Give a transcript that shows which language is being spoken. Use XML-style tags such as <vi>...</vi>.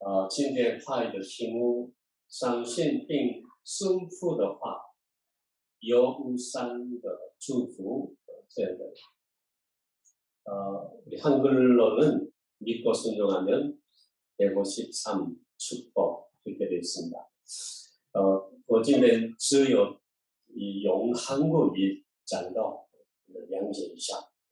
<zh>今天话语的题目，相信并顺服的话，有无上的祝福这样的。</zh> <ko>우리 한글로는 믿고 순종하면 153 축복 이렇게 되어 있습니다.</ko> <zh>我今天只有用韩国语讲到，了解一下。</zh>